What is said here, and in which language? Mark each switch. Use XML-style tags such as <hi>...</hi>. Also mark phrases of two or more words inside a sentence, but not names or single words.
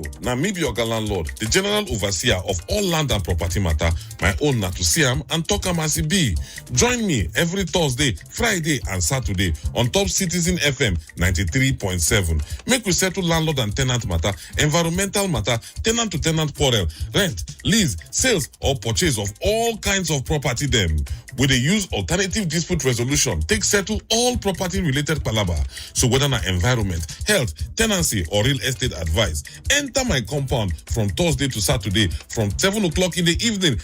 <pcm>Now me be your landlord, the general overseer of all land and property matter. My own na to see am and talk am as e be. Join me every Thursday, Friday, and Saturday on Top Citizen FM 93.7. Make we settle landlord and tenant matter, environmental matter, tenant to tenant quarrel, rent, lease, sales, or purchase of all kinds of property them. We dey use alternative dispute resolution take settle all property related palaba. So whether na environment, health, tenancy, or real estate advice, enter my compound from Thursday to Saturday from 7 o'clock in the evening.</pcm>